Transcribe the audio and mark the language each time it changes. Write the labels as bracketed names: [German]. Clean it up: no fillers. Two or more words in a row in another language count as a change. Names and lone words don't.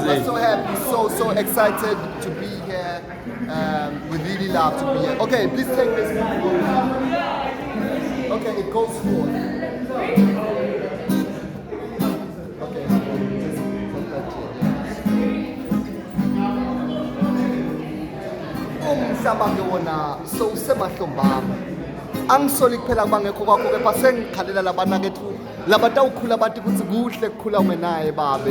[English] I'm so happy, so excited to be here. We really love to be here. Okay, please take this. Okay, it goes forward. Okay. [Swati] Umhlaba ngewona so usemahlombamu. Angisoli kuphela bangekho kwakho kepha sengikhalela labanakethu labatawukhula bathi kuthi kuhle kukhula ungenaye babe.